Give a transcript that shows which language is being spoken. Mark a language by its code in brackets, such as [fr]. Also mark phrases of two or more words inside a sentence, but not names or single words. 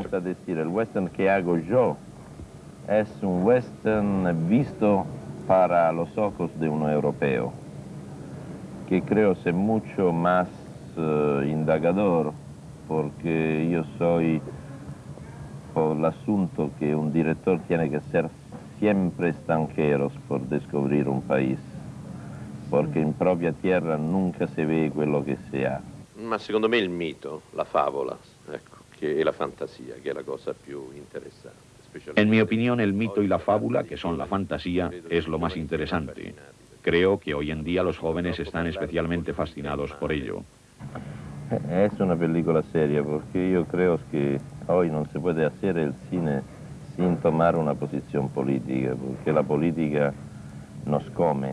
[es] El western que hago yo es un western visto para los ojos de un europeo, que creo ser mucho más indagador, porque yo soy por el asunto que un director tiene que ser siempre extranjero por descubrir un país, [it] perché in propria terra nunca si vede quello che si ha. Ma secondo me il mito, la favola, ecco, che è la fantasia, che è la cosa più interessante. [es] En mi opinión, el mito y la fábula, que son la fantasía, es lo más interesante. Creo que hoy en día los jóvenes están especialmente fascinados por ello. Es una película seria, porque yo creo que hoy no se puede hacer el cine sin tomar una posición política, porque la política nos come.